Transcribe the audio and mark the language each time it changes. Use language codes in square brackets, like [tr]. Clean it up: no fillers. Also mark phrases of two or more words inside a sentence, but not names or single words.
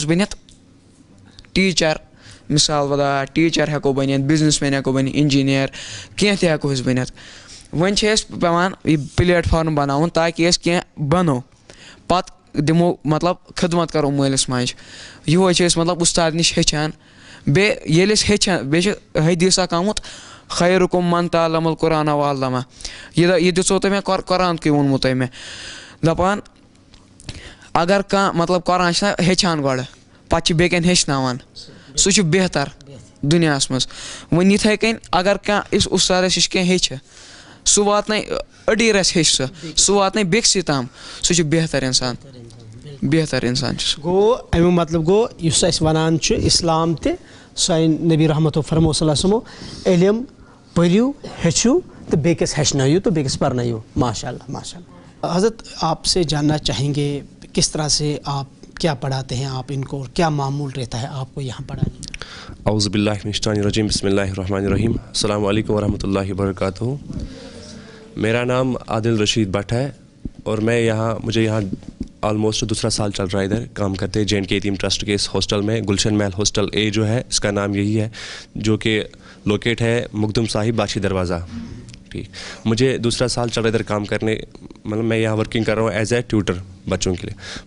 [ks] بٔنِتھ ٹیٖچَر مِثال وَدا ٹیٖچَر ہٮ۪کو بٔنِتھ بِزنِس مین ہٮ۪کو بٔنِتھ اِنجیٖنیر کینٛہہ تہِ ہٮ۪کو أسۍ بٔنِتھ وۄنۍ چھِ اَسہِ پٮ۪وان یہِ پٕلیٹ فارم بَناوُن تاکہِ أسۍ کینٛہہ بَنو پَتہٕ دِمو مطلب خدمت کَرو مٲلِس ماجہِ یِہوے چھِ أسۍ مطلب اُستاد نِش ہیٚچھان بیٚیہِ ییٚلہِ أسۍ ہیٚچھان بیٚیہِ چھِ حدیٖث اَکھ آمُت [ar] خیرُکُم من تعلم القرآن وعلمہ [ks] یہِ دِژو تۄہہِ مےٚ قۄرانکُے ووٚنمُت تۄہہِ مےٚ دَپان اگر کانٛہہ مطلب قۄران چھِنہ ہیٚچھان گۄڈٕ پَتہٕ چھِ بیٚکٮ۪ن ہیٚچھناوان سُہ چھُ بہتر دُنیاہَس منٛز وۄنۍ یِتھَے کٔنۍ اگر کانٛہہ یُس اُستادَس نِش کینٛہہ ہیٚچھِ سُہ واتناے أڑی رَژھِ ہیٚچھِ سُہ واتناے بیٚکسٕے تام سُہ چھُ بہتر اِنسان چھُ سُہ گوٚو اَمیُک مطلب گوٚو یُس اَسہِ وَنان چھُ اِسلام تہِ سانہِ نبی رحمتُ فرمو صلی اللہ وسلمو علم پٔرِو ہیٚچھِو تہٕ بیٚکِس ہیٚچھنٲیِو تہٕ بیٚکِس پَرنٲیِو [ur] ماشاء اللہ حضرت آپ سے جاننا چاہیں گے کس طرح سے آپ کیا پڑھاتے ہیں آپ ان کو اور کیا معمول رہتا ہے آپ کو یہاں پڑھانے میں؟ [ar] اعوذ باللہ من الشیطان الرجیم بسم اللہ الرحمن الرحیم السلام علیکم ورحمۃ اللہ وبرکاتہ. [ur] میرا نام عادل رشید بٹ ہے اور مجھے یہاں آلموسٹ دوسرا سال چل رہا ہے ادھر کام کرتے ہیں JNK یتیم ٹرسٹ کے اس ہاسٹل میں، گلشن محل ہاسٹل A جو ہے اس کا نام یہی ہے، جو کہ لوکیٹ ہے مقدم صاحب باچھی دروازہ. ٹھیک، مجھے دوسرا سال چل رہا ہے ادھر کام کرنے، مطلب میں یہاں ورکنگ کر رہا ہوں [en] as a tutor [ur] بچوں کے لیے.